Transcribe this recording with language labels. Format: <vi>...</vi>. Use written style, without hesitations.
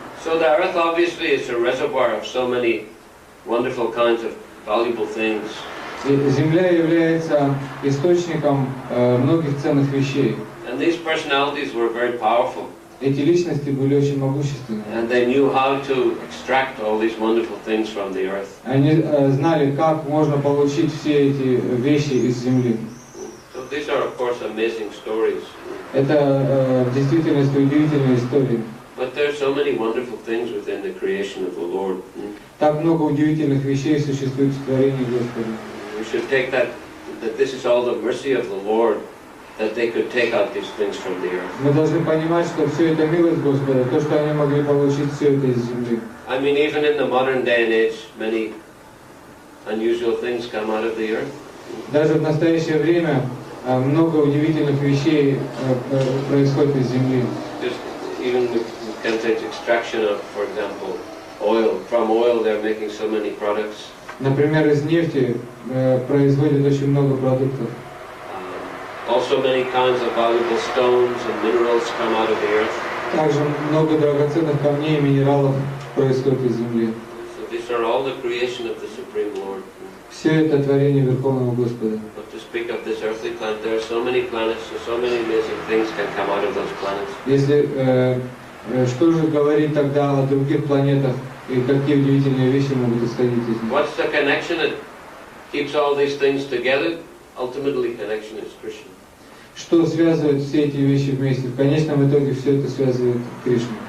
<en>So the earth obviously is a reservoir of so many wonderful kinds of valuable things.</en> <ru>Земля является источником многих ценных вещей.</ru> <en>And these personalities were very powerful.</en> <ru>Эти личности были очень могущественны.</ru> <en>And they knew how to extract all these wonderful things from the earth.</en> <ru>Они знали, как можно получить все эти вещи из земли.</ru> <en>So these are, of course, amazing stories.</en> <ru>Это в действительности удивительные истории.</ru> <en>But there are so many wonderful things within the creation of the Lord.</en> <ru>Так много удивительных вещей существует в творении Господа.</ru> <en>We should take that this is all the mercy of the Lord, that they could take out these things from the earth.</en> <ru>Мы должны понимать, что все это милость Господа, то, что они могли получить все это из земли.</ru> <en>I mean, even in the modern day and age, many unusual things come out of the earth.</en> <ru>Даже в настоящее время много удивительных вещей происходит из земли.</ru> <en>Just even we can take extraction of, for example, oil. From oil, they're making so many products.</en> <ru>Например, из нефти производят очень много продуктов.</ru> <en>Also many kinds of valuable stones and minerals come out of the earth.</en> <ru>Также много драгоценных камней и минералов происходит из земли.</ru> <en>So these are all the creation of the Supreme Lord.</en> <ru>Все это творение Верховного Господа.</ru> <en>But to speak of this earthly planet, there are so many planets, so many amazing things can come out of those planets.</en> <ru>Если что же говорить тогда о других планетах и какие удивительные вещи могут исходить из них?</ru> <en>What's the connection that keeps all these things together? Ultimately, connection is Krishna.</en> <ru>Что связывает все эти вещи вместе? В конечном итоге все это связывает Кришну.</ru>